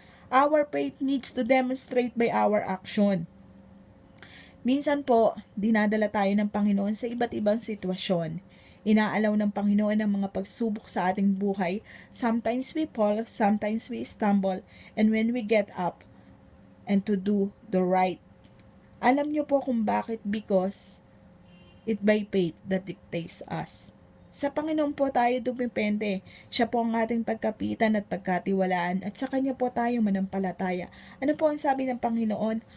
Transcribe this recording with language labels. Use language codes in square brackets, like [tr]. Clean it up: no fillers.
[en] Our faith needs to demonstrate by our action. [tl] Minsan po, dinadala tayo ng Panginoon sa iba't ibang sitwasyon. Inaalaw ng Panginoon ang mga pagsubok sa ating buhay. [en] Sometimes we fall, sometimes we stumble, and when we get up and to do the right. [tl] Alam niyo po kung bakit? [en] Because it by faith that dictates us. [tl] Sa Panginoon po tayo dumipende. Siya po ang ating pagkapitan at pagkatiwalaan at sa Kanya po tayo manampalataya. Ano po ang sabi ng Panginoon?